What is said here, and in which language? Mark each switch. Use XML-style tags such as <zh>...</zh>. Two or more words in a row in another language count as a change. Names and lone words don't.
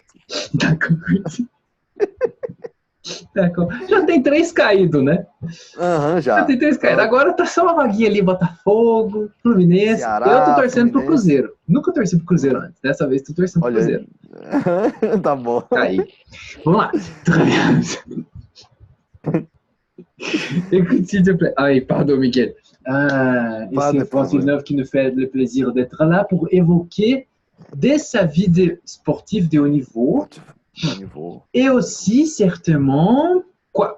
<fr>D'accord. D'accord.</fr> <pt>Já tem 3 caídos, né? Aham, Já já. tem 3 caídos. Agora tá só uma vaguinha ali, Botafogo, Fluminense. Ceará, eu tô torcendo pro Fluminense. Cruzeiro. Nunca torci pro Cruzeiro antes. Dessa vez tô torcendo pro Olha Cruzeiro. aí. Tá bom. Tá aí. Vamos lá.</pt> <fr>Écoute, s'il te plaît. Ah oui, pardon, Miguel. Et Pas c'est de Francis problème. Neuve qui nous fait le plaisir d'être là pour évoquer dès sa vie de sportif de haut niveau Niveau. et aussi certainement quoi?</fr>